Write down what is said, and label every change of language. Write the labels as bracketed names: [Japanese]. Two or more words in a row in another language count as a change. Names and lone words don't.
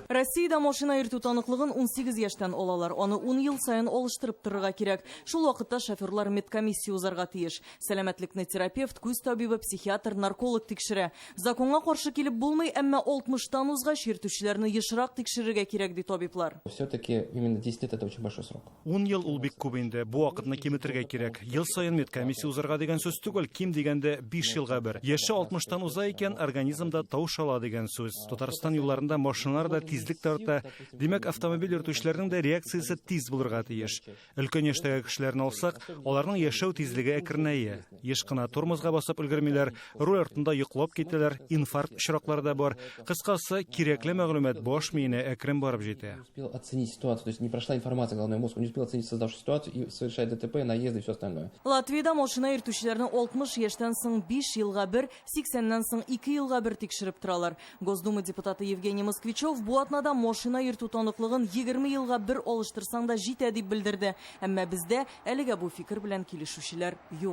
[Tatar] Россиядә машина йөртү таныклыгын 18 яшьтән алалар. Аны 10 ел саен алыштырып торырга кирәк. Шул вакытта шоферлар медкомиссия узарга тиеш. Сәламәтлекне терапевт, күз табибы, психиатр, нарколог тикшерә. Законга каршы килеп булмый, әмма 60-тан узгач йөртүчеләрне ешрак тикшерергә кирәк ди табиблар. [Russian] Все-таки именно 10 лет это очень большой срок. [Tatar] 10 ел ул бик күп инде. Бу вакытны киметергә кирәк. Ел саен медкомиссия узарга дигән сүз түгел, ким дигәндә 5 елга бер. Яше 60-тан уза икән, организмда таушала дигән сүз. Татарстан юлларында машиналар да тизлек тарта. Димәк, автомобиль йөртүчеләрнең дә реакциясе тиз булырга тиеш. Өлкән яшьтәге кешеләрне алсак, аларның яшәү тизлеге әкренәя. Еш кына тормозга басып өлгермиләр, руль артында йоклап китәләр, инфаркт очраклары да бар. Кыскасы, кирәкле мәгълүмат баш миенә әкрен барып җитә. [Russian] Успел оценить ситуацию, то есть не прошла информация головной мозг, не успел оценить создавшуюся ситуацию и совершает ДТП, наезды и все остальное. [Tatar] Латвиядә машина йөртүчеләрне 60 яшьтән соң 5 елга бер, 80-ннән соң 2 елга бер тикшереп торалар. Госдума депутаты Евгений Москвичев бу атнада машина йөртү таныклыгын 20 елга бер алыштырсаң да җитә дип белдерде. Әмма бездә әлегә бу фикер белән килешүчеләр юк.